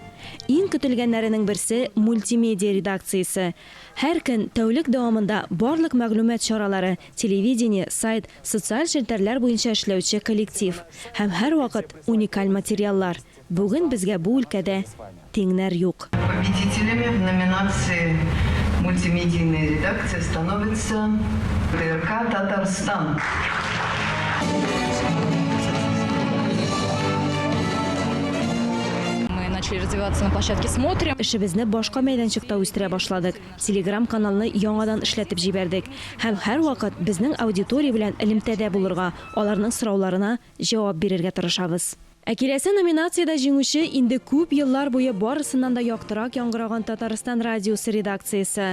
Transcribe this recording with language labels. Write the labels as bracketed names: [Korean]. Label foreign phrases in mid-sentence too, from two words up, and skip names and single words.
[Tatar] Иң көтелгәннәренең берсе мультимедиа редакциясе. Һәр көн тәүлек дәвамында барлык мәгълүмат чаралары, телевидение, сайт, социаль челтәрләр буенча эшләүче коллектив һәм һәр вакыт уникаль материаллар. Бүген безгә бу өлкәдә тиңнәр юк. [Russian] Победителями в номинации «Мультимедийная редакция» становится ТРК «Татарстан». Начали развиваться на площадке «Смотрим». [Tatar] Эшебезне башка мәйданчыкта үстерә башладык. Telegram каналны яңадан эшләтеп җибәрдек. Һәм һәр вакыт безнең аудитория белән элемтәдә булырга, аларның сорауларына җавап бирергә тырышабыз. Киләсе номинациядә җиңүче инде күп еллар буе барысыннан да яктырак яңгыраган Татарстан радиосы редакциясе.